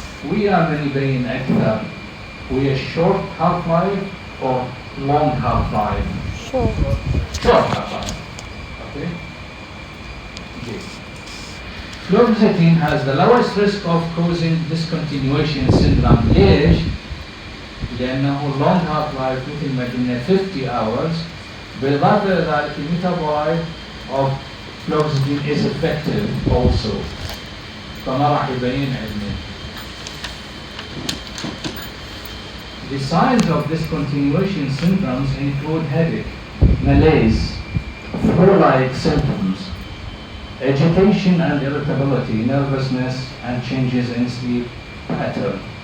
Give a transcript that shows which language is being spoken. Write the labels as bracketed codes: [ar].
[ar] ويا من يبين أكثر ويا [en] short half-life or long half-life? Short half-life. Okay. Okay. Fluoxetine has the lowest risk of causing discontinuation syndrome. [ar] ليش؟ لأنه long half-life مثل ما قلنا 50 hours. بالإضافة إلى ذلك الميتابولايت [en] of fluoxetine is effective also. [ar] فما راح يبين عندنا. [en] The signs of discontinuation symptoms include headache, malaise, flu-like symptoms, agitation and irritability, nervousness, and changes in sleep pattern.